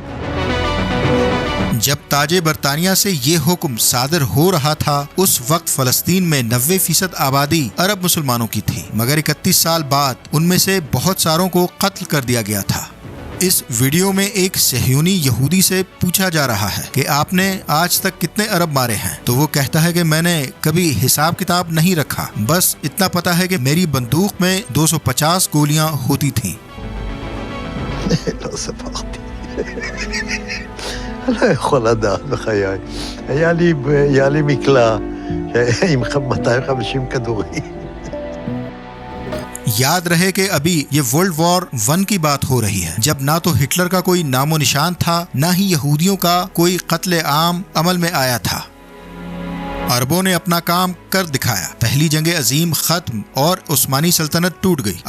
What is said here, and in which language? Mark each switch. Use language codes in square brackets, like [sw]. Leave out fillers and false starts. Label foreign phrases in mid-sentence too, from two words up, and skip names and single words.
[ur] جب تاج برطانیہ سے یہ حکم صادر ہو رہا تھا اس وقت فلسطین میں 90% آبادی عرب مسلمانوں کی تھی، مگر 31 سال بعد ان میں سے بہت ساروں کو قتل کر دیا گیا تھا. اس ویڈیو میں ایک صہیونی یہودی سے پوچھا جا رہا ہے کہ آپ نے آج تک کتنے عرب مارے ہیں، تو وہ کہتا ہے کہ میں نے کبھی حساب کتاب نہیں رکھا، بس اتنا پتا ہے کہ میری بندوق میں 250 گولیاں ہوتی تھیں. [he] לא יכול לדעת בחיי. היה לי מקלע עם 250 כדורים. [ur] یاد رہے کہ ابھی یہ [en] World War [ur] 1 کی بات ہو رہی ہے، جب نہ تو ہٹلر کا کوئی نام و نشان تھا، نہ ہی یہودیوں کا کوئی قتل عام عمل میں آیا تھا۔ عربوں نے اپنا کام کر دکھایا، پہلی جنگ عظیم ختم اور عثمانی سلطنت ٹوٹ گئی۔